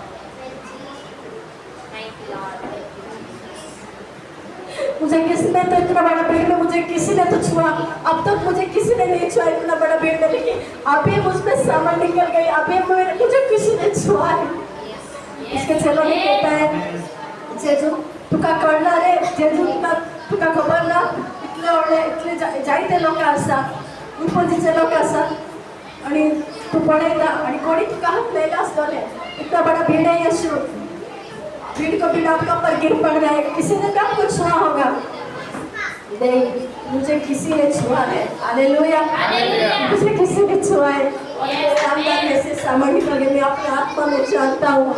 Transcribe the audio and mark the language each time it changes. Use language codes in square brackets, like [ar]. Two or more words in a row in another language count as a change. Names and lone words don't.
[hi] मुझे किसने तो इतना बड़ा भीड़ में मुझे किसी ने तो छुआ, अब तक मुझे किसी ने नहीं छुआ इतना बड़ा भीड़ में, लेकिन अभी मुझमें सामर्थ निकल गई, अभी मुझे किसी ने छुआ है। इसके चलो नहीं कहता है, [kok] जेजू तुका कळणार रे, जेजू तुका खबर ना, इतले जायते लोक असतात, उपजीचे लोक असतात आणि तू पळयता आणि कोणी तुका हातलेला असतले, [hi] इतना बड़ा भीड़ है यीशु, भीड़ को भी आपका पर गिर पड़ रहा है, किसी ने कब कुछ छुआ होगा? नहीं, मुझे किसी ने छुआ है। हालेलुया, मुझे किसी ने छुआ है और मेरे अंदर में से सामर्थ्य निकल गया, मैं अपने आत्मा में जानता हूँ।